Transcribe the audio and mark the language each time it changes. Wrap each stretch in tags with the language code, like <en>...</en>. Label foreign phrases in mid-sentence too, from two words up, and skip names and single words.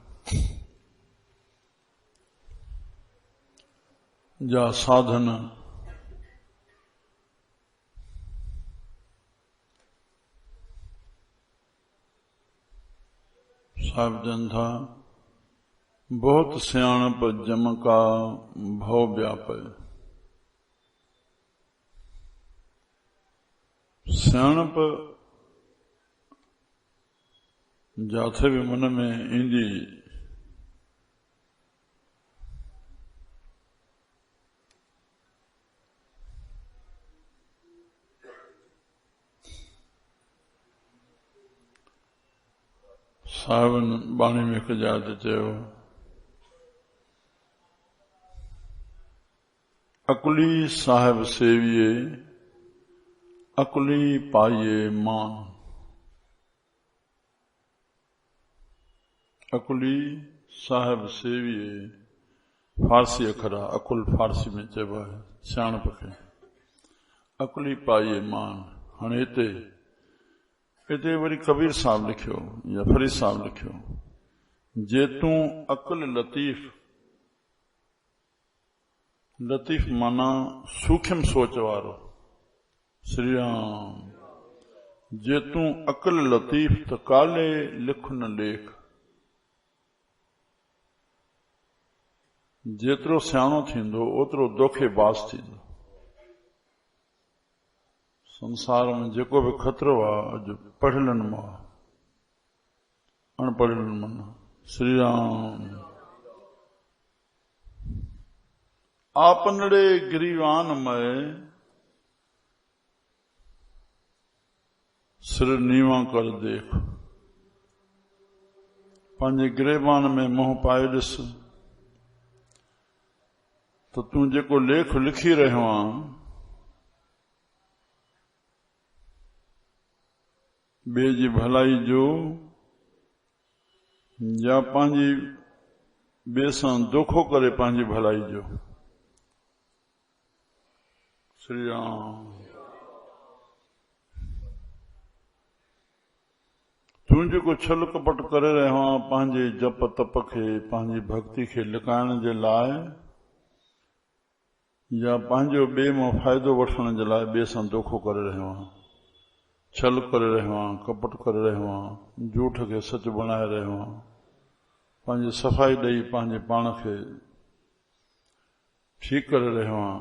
<sd>जा साधन साहिब जन था।</sd> <pa>ਬਹੁਤ ਸਿਆਣਪ ਜਮ ਕਾ ਭਵ ਵਿਆਪਯ।</pa> <sd>सियाणप जाथे भी मन में ईंदी साहिब बाणी में हिकु जाइ ते चयो</sd> <pa>ਅਕੁਲੀ ਸਾਹਿਬ ਸੇਵੀਐ ਅਕੁਲੀ ਪਾਈਐ ਮਾਨ। ਅਕੁਲੀ ਸਾਹਿਬ ਸੇਵੀਐ</pa> <sd>फारसी अखर आहे। अकुल फारसी में चइबो आहे सियाणप खे।</sd> <pa>ਅਕੁਲੀ ਪਾਈਐ ਮਾਨ।</pa> <sd>हाणे हिते वरी कबीर साहब लिखियो या फरीद साहब लिखियो</sd> <pa>ਜੇ ਤੂੰ ਅਕੁਲ ਲਤੀਫ।</pa> <sd>लतीफ माना सूक्ष्म सोच वारो।</sd> <pa>ਸ੍ਰੀ ਰਾਮ। ਜੇ ਤੂੰ ਅਕੁਲ ਲਤੀਫ ਤ ਕਾਲੇ ਲਿਖ ਨ ਲੇਖ।</pa> <sd>जेतिरो सियाणो थींदो ओतिरो धोखेबाज़ थींदो। संसार में जेको भी खतरो आहे अॼु पढ़ियलनि मां अनपढ़ियलनि मां। श्री राम।</sd> <pa>ਆਪਨੜੇ ਗਿਰੀਵਾਨ ਮੇਂ ਸਿਰ ਨੀਵਾ ਕਰ ਦੇਖ।</pa> <sd>पंहिंजे गिरेबान में मोह पाए ॾिस तो तूं जेको लेख लिखी रहियो आहीं ॿिए जी भलाई जो या पंहिंजी ॿिए सां धोखो करे पंहिंजी भलाई जो। श्री राम। तूं जेको छल कपट करे रहियो आहीं पंहिंजे जप तप खे पंहिंजी भक्ति खे लिकाइण जे लाइ या पंहिंजो ॿिए मां फ़ाइदो वठण जे लाइ ॿिए सां धोखो करे रहियो आहीं। छल करे रहियो आहीं कपट करे रहियो आहीं झूठ खे सच बणाए रहियो आहीं पंहिंजी सफ़ाई ॾेई पंहिंजे पाण खे ठीकु करे रहियो आहीं।</sd>